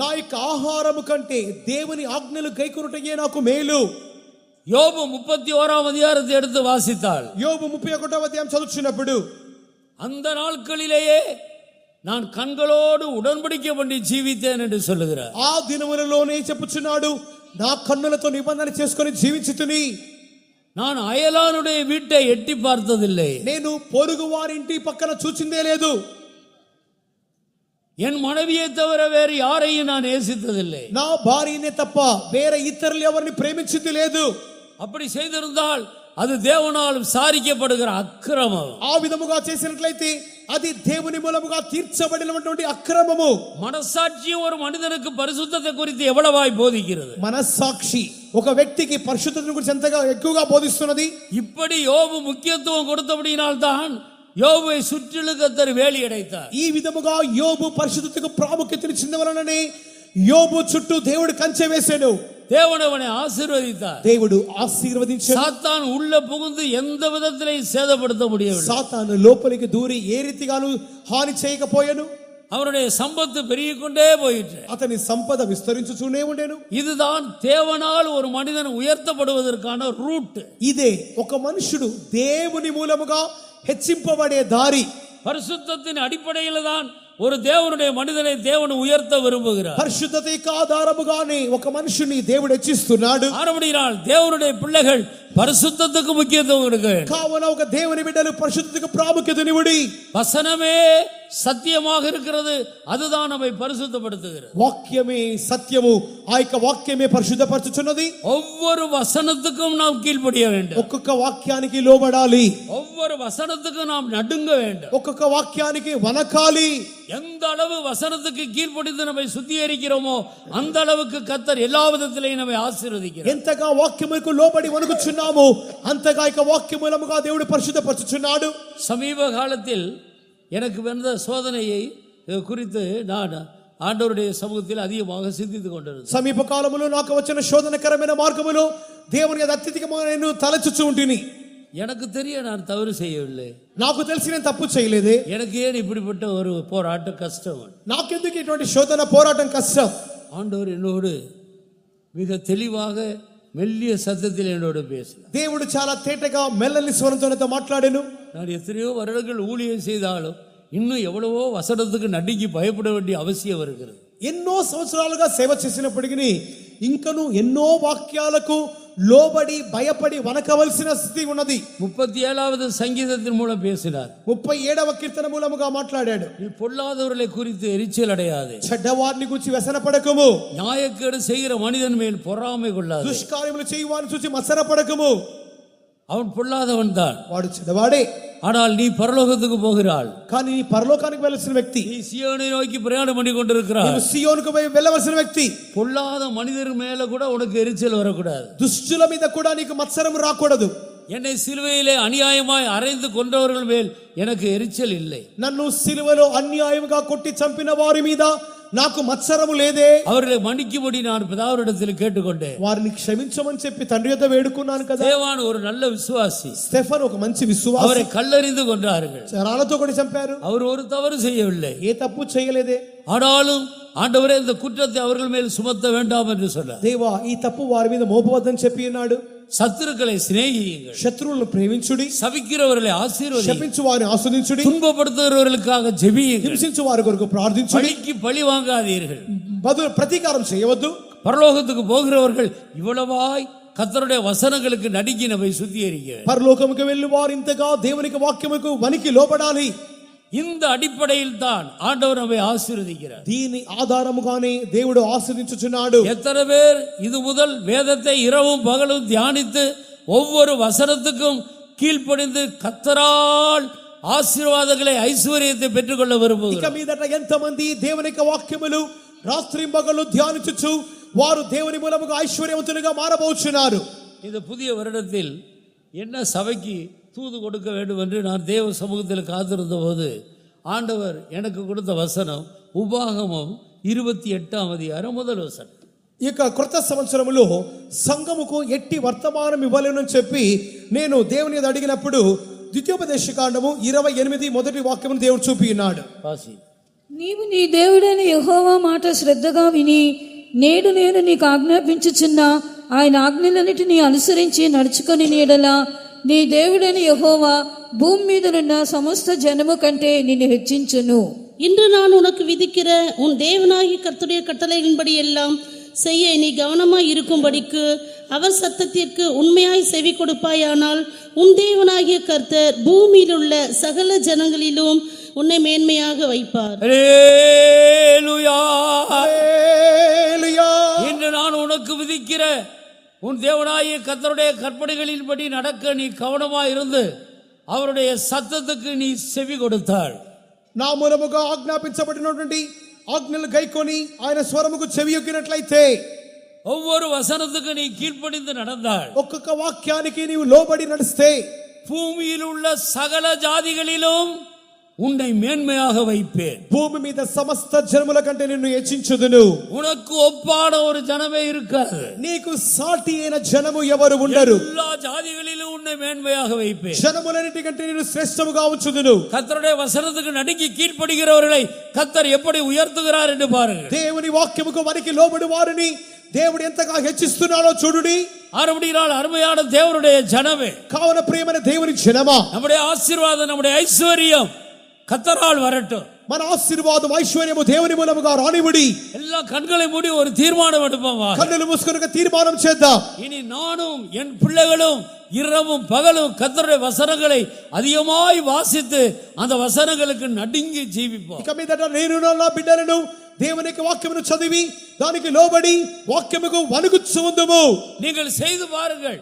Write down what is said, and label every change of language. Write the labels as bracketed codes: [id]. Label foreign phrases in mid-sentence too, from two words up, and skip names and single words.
[te] నా యొక్క ఆహారము కంటే దేవుని ఆజ్ఞలు కైకొనుటయే నాకు మేలు. [ta] யோபு 31ஆம் அதிகாரத்தை எடுத்து வாசித்தால் [te] యోబు 31వ అధ్యాయం చదువుచున్నప్పుడు [ta] அந்த நாட்களிலேயே நான் கண்களோடு உடன்படிக்கை பண்ணி ஜீவித்தேன் என்று சொல்லுகிறார். [te] ఆ దినములలోనే చెప్పుచున్నాడు నా కన్నులతో నిబంధన చేసుకొని జీవించుతుని. [ta] நான் அயலானுடைய வீட்டை எட்டி பார்த்ததில்லை. [te] నేను పొరుగు వారి ఇంటి పక్కన చూచిందే లేదు. [ta] என் மனைவியை தவிர வேறு யாரையும் நான் நேசித்ததில்லை. [te] నా భార్యనే తప్ప వేరే ఇతరులు ఎవరిని ప్రేమించింది లేదు. [ta] அப்படி செய்திருந்தால் அது தேவனால் விசாரிக்கப்படுகிற அக்கிரமம். [te] ఆ విధముగా చేసినట్లయితే అది దేవుని మూలముగా తీర్చబడినటువంటి అక్రమము. [ta] మనస్సాక్షి ஒரு மனிதனுக்கு பரிசுத்தத்தை குறித்து எவ்வளவாய் போதிக்கிறது? [te] మనస్సాక్షి ఒక వ్యక్తికి పరిశుద్ధతను గురించి ఎంతగా ఎక్కువగా బోధిస్తున్నది. [ta] இப்படி யோபு முக்கியத்துவம் கொடுத்தபடியினால் தான் யோபுவை சுற்றிலும் கர்த்தர் வேலி அடைத்தார். [te] ఈ విధముగా యోబు పరిశుద్ధతకు ప్రాముఖ్యతనిచ్చిన వలననే యోబు చుట్టూ దేవుడు కంచె వేసాడు. [ta] தேவன் அவனை ஆசீர்வதித்தார். [te] దేవుడు ఆశీర్వదించాడు. [ta] சாத்தான் உள்ள புகுந்து எந்த விதத்திலையும் சேதப்படுத்த முடியவில்லை. [te] సాతాను లోపలికి దూరి ఏ రీతిగాను హాని చేయకపోయాను. [ta] அவருடைய சம்பத்து பெருகிக் கொண்டே போயிற்று. [te] అతని సంపద విస్తరించుచూనే ఉండెను. [ta] இதுதான் தேவனால் ஒரு மனிதன் உயர்த்தப்படுவதற்கான ரூட். [te] ఇదే ఒక మనుషుడు దేవుని మూలముగా హెచ్చింపబడే దారి. [ta] பரிசுத்தத்தின் அடிப்படையில் தான் ஒரு தேவனுடைய மனிதனை தேவன் உயர்த்த விரும்புகிறார். [te] పరిశుద్ధతకు ఆధారముగానే ఒక మనుషుని దేవుడు హెచ్చిస్తున్నాడు. [ta] ஆனபடியால் தேவனுடைய பிள்ளைகள் பரிசுத்தத்துக்கு முக்கியத்துவம் கொடுக்க வேண்டும். [te] కావున ఒక దేవుని బిడ్డలు పరిశుద్ధతకు ప్రాముఖ్యతనివ్వడి. [ta] வசனமே சத்தியமாக இருக்கிறது, அதுதான் நம்மை பரிசுத்தப்படுத்துகிறது. [te] వాక్యమే సత్యము, ఆ యొక్క వాక్యమే పరిశుద్ధపరచుచున్నది. [ta] ஒவ்வொரு வசனத்துக்கும் நாம் கீழ்ப்படிய வேண்டும். [te] ఒక్కొక్క వాక్యానికి లోబడాలి. [ta] ஒவ்வொரு வசனத்துக்கும் நாம் நடுங்க வேண்டும். [te] ఒక్కొక్క వాక్యానికి వనకాలి. [ta] எந்த அளவு வசனத்துக்கு கீழ்ப்படிந்து நம்மை சுத்திகரிக்கிறோமோ அந்த அளவுக்கு கர்த்தர் எல்லா விதத்திலையும் நம்மை ஆசீர்வதிக்கிறார். [te] ఎంతగా వాక్యముకు లోబడి వణుకుచున్నామో అంతగా ఇక వాక్య మూలముగా దేవుడు పరిశుద్ధపరచుచున్నాడు. [ta] சமீப காலத்தில் எனக்கு வந்த சோதனையை குறித்து நான் ஆண்டவருடைய சமூகத்தில் அதிகமாக சிந்தித்துக் கொண்டிருந்தேன். [te] సమీప కాలములో నాకు వచ్చిన శోధనకరమైన మార్గములో దేవుని అత్యధికమైన నేను తలచుచు ఉంటిని. [ta] எனக்கு தெரிய நான் தவறு செய்யவில்லை. [te] నాకు తెలిసి నేను తప్పు చేయలేదే. [ta] எனக்கு ஏன் இப்படிப்பட்ட ஒரு போராட்டம் கஷ்டம்? [te] నాకెందుకు ఇటువంటి శోధన పోరాటం కష్టం? [ta] ஆண்டவர் என்னோடு மிக தெளிவாக மெல்லிய சத்தத்தில் என்னோடு பேசினார். [te] దేవుడు చాలా తేటగా మెల్లని స్వరంతో నాతో మాట్లాడాను. [ta] நான் எத்தனையோ வருடங்கள் ஊழியம் செய்தாலும் இன்னும் எவ்வளவோ வசனத்துக்கு நடுங்கி பயப்பட வேண்டிய அவசியம் வருகிறது. [te] ఎన్నో సంవత్సరాలుగా సేవ చేసినప్పటికీ ఇంకను ఎన్నో వాక్యాలకు లోబడి భయపడి వనకవలసిన స్థితి ఉన్నది. [ta] 37வது சங்கீதத்தின் மூலம் பேசினார். [te] 37వ కీర్తన మూలముగా మాట్లాడాడు. [ta] நீ பொல்லாதவர்களை குறித்து எரிச்சல் அடையாதே, [te] చెడ్డవారిని గురించి వ్యసనపడకము, [ta] நியாயக்கேடு செய்கிற மனிதன் மேல் பொறாமை கொள்ளாதே. [te] దుష్కార్యములు చేయువారిని చూసి మత్సరపడకము. [ta] அவன் பொல்லாதவன் தான், [te] వాడు చెడ్డవాడే, [ta] ஆனால் நீ பரலோகத்துக்கு போகிறாள். [te] కానీ నీ పరలోకానికి వెళ్ళవలసిన వ్యక్తి, [ta] நீ சீயோனை நோக்கி பிரயாணம் பண்ணி கொண்டிருக்கிறாய். [te] నీవు సియోనుకు పోయి వెళ్ళవలసిన వ్యక్తి. [ta] பொல்லாத மனிதர் மேல கூட உனக்கு எரிச்சல் வரக்கூடாது. [te] దుష్టుల మీద కూడా నీకు మత్సరం రాకూడదు. [ta] என்னை சிலுவையிலே அநியாயமாய் அறைந்து கொண்டவர்கள் மேல் எனக்கு எரிச்சல் இல்லை. [te] నన్ను సిలువలో అన్యాయముగా కొట్టి చంపిన వారి మీద నాకు మత్సరము లేదే. [ta] அவர்களை மன்னிக்கும்படி நான் பிதாவினிடத்தில் கேட்டுக்கொண்டேன். [te] వారిని క్షమించమని చెప్పి తండ్రి యొద్ద వేడుకున్నాను కదా. [ta] தேவான் ஒரு நல்ல விசுவாசி. [te] స్టెఫన్ ఒక మంచి విశ్వాసి. [ta] அவரை కల్లెறிந்து கொன்றார்கள். [te] రాళ్లతో కొట్టి చంపారు. [ta] அவர் ஒரு தவறு செய்யவில்லை. [te] ఏ తప్పు చేయలేదే. [ta] ஆனாலும் ஆண்டவரே இந்த குற்றத்தை அவர்கள் மேல் சுமத்த வேண்டாம் என்று சொன்னார். [te] దేవా ఈ తప్పు వారి మీద మోపవద్దని చెప్పి ఉన్నాడు. [ta] சத்துருக்களை சிநேகியுங்கள், [te] శత్రువులను ప్రేమించుడి, [ta] சபிக்கிறவர்களை ஆசீர்வதியுங்கள், [te] శపించు వారిని ఆస్వాదించుడి, [ta] துன்பப்படுத்துகிறவர்களுக்காக ஜெபியுங்கள், [te] హింసించు వారి కొరకు ప్రార్థించుడి, [ta] பழிக்கு பழி வாங்காதீர்கள், [te] బదులు ప్రతీకారం చేయవద్దు. [ta] பரலோகத்துக்கு போகிறவர்கள் இவ்வளவாய் கர்த்தருடைய வசனங்களுக்கு நடுங்கி நம்மை சுத்திகரிக்க. [te] పరలోకముకు వెళ్ళు వారు ఇంతగా దేవునికి వాక్యముకు వనికి లోబడాలి. [ta] இந்த அடிப்படையில் தான் ஆண்டவர் நம்மை ஆசீர்வதிக்கிறார். [te] దీని ఆధారముగానే దేవుడు ఆశీర్వదించుచున్నాడు. [ta] எத்தனை பேர் இது முதல் வேதத்தை இரவும் பகலும் தியானித்து ஒவ்வொரு வசனத்துக்கும் கீழ்ப்படிந்து கர்த்தரால் ஆசீர்வாதங்களை ஐஸ்வர்யத்தை பெற்றுக்கொள்ள [te] ఇక [ta] விரும்புகிறார்? [te] మీదట ఎంతమంది దేవుని యొక్క వాక్యములు రాత్రింబగళ్ళు ధ్యానించుచు వారు దేవుని మూలముగా ఐశ్వర్యవంతులుగా మారబోచున్నారు. [ta] இந்த புதிய வருடத்தில் என்ன சபைக்கு தூது கொடுக்க வேண்டும் என்று நான் தேவ சமூகத்தில் காத்திருந்த போது ஆண்டவர் எனக்கு கொடுத்த வசனம் உபாகமம் 28ஆம் அதிகாரம் முதல் வசனம். [te] ఇక క్రొత్త సంవత్సరములో సంఘముకు ఎట్టి వర్తమానం ఇవ్వలేనని చెప్పి నేను దేవుని మీద అడిగినప్పుడు ద్వితీయోపదేశకాండము 28 మొదటి వాక్యమును దేవుడు చూపి ఉన్నాడు. [ta] வாசி. [te] నీవు నీ దేవుడైన యెహోవా మాట శ్రద్ధగా విని నేడు నేను నీకు ఆజ్ఞాపించుచున్న ఆయన ఆజ్ఞలన్నిటినీ అనుసరించి నడుచుకొని నీడలా నీ దేవుడైన యెహోవా భూమి మీదనున్న సమస్త జనము కంటే నిన్ను హెచ్చించును. [ta] இன்று நான் உனக்கு விதிக்கிற உன் தேவனாகிய கர்த்தருடைய கட்டளைகளின்படி எல்லாம் செய்ய நீ கவனமாய் இருக்கும்படிக்கு அவர் சத்தத்திற்கு உண்மையாய் செவி கொடுப்பாயானால் உன் தேவனாகிய கர்த்தர் பூமியில் உள்ள சகல ஜனங்களிலும் உன்னை மேன்மையாக வைப்பார். அல்லேலூயா. [te] హల్లెలూయా. [ta] இன்று நான் உனக்கு விதிக்கிற உன் தேவனாகிய கர்த்தருடைய கற்பனைகளின்படி நடக்க நீ கவனமாய் இருந்து அவருடைய சத்தத்துக்கு நீ செவி கொடுத்தாள். [te] నా మూలముగా ఆజ్ఞాపించబడినటువంటి ఆజ్ఞలు గైకొని ఆయన స్వరముకు చెవియొక్కినట్లయితే [ta] ஒவ்வொரு வசனத்துக்கு நீ கீழ்ப்படிந்து நடந்தாள். [te] ఒక్కొక్క వాక్యానికి నీవు లోబడి నడిస్తే [ta] பூமியில் உள்ள சகல ஜாதிகளிலும் உன்னை மேன்மையாக வைப்பேன். [te] భూమి మీద సమస్త జనముల కంటే నిన్ను హెచ్చించుదును. [ta] உனக்கு ஒப்பான ஒரு ஜனமே இருக்காது. [te] నీకు సాటి అయిన జనము ఎవరు ఉండరు. [ta] எல்லா ஜாதிகளிலும் உன்னை மேன்மையாக வைப்பேன். [te] జనములన్నిటి కంటే నిన్ను శ్రేష్టముగా ఉంచుదును. [ta] கர்த்தருடைய வசனத்துக்கு நடுங்கி கீழ்ப்படுகிறவர்களை கர்த்தர் எப்படி உயர்த்துகிறார் என்று பாருங்கள். [te] దేవుని వాక్యముకు వనికి లోబడి వారిని దేవుడు ఎంతగా హెచ్చిస్తున్నాడో చూడుడి. [ta] ஆறுபடியால் அருமையான தேவனுடைய ஜனமே, [te] కావున ప్రియమైన దేవుని జనమా, [ta] நம்முடைய ஆசீர்வாதம் நம்முடைய ஐஸ்வர்யம் கர்த்தரால் வரட்டும். [te] మన ఆశీర్వాదం ఐశ్వర్యము దేవుని మూలముగా రానివుడి. [ta] எல்லா கண்களை மூடி ஒரு தீர்மானம் எடுப்போமா. [te] కన్నులు మూసుకొని తీర్మానం చేద్దాం. [ta] இனி நானும் என் பிள்ளைகளும் இரவும் பகலும் கர்த்தருடைய வசனங்களை அதிகமாய் வாசித்து அந்த வசனங்களுக்கு நடுங்கி ஜீவிப்போம். [te] ఇక మీదట నేను నా బిడ్డలను దేవుని యొక్క వాక్యమును చదివి దానికి లోబడి వాక్యముకు వణుకుచు ఉందుము. [ta] நீங்கள் செய்து பாருங்கள்,